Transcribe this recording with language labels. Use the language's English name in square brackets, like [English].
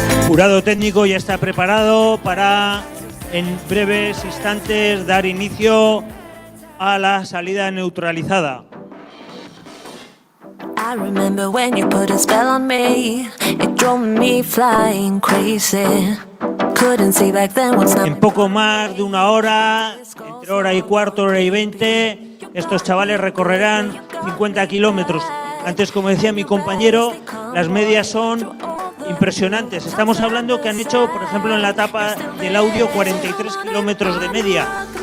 [Spanish] El jurado técnico ya está preparado para en breves instantes dar inicio a la salida neutralizada. [English] I remember when you put a spell on me. It drove me flying crazy. Couldn't see back then what's not. [Spanish] En poco más de una hora, entre hora y cuarto, hora y 20, estos chavales recorrerán 50 kilómetros. Antes, como decía mi compañero, las medias son impresionantes. Estamos hablando que han hecho, por ejemplo, en la etapa del Audio 43 kilómetros de media.